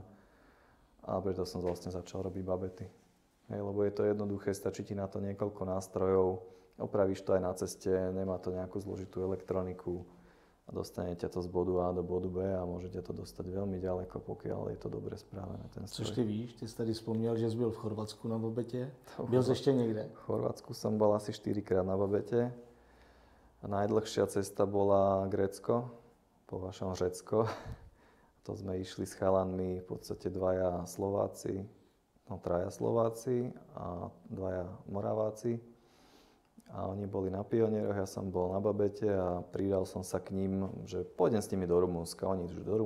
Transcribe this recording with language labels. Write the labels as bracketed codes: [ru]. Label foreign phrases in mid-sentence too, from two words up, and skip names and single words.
[sk] A preto som vlastne začal robiť babety. Hej, lebo je to jednoduché, stačí ti na to niekoľko nástrojov, opravíš to aj na ceste, nemá to nejakú zložitú elektroniku. A dostane ťa to z bodu A do bodu B a môžete to dostať veľmi ďaleko, pokiaľ je to dobre správené, ten stroj. [cs] Což ty víš, ty jsi tady vzpomněl, že jsi byl v Chorvatsku na Babetě. Byl jsi ještě někde? [sk] V Chorvatsku som bol asi 4-krát na Babete. A najdlhšia cesta bola Grécko, po vašom Řecko. To sme išli s chalanmi, v podstate traja Slováci a 2 Moraváci. A oni boli na Pionieroch, ja som bol na Babete a pridal som sa k ním, že pôjdem s nimi do Rumunska.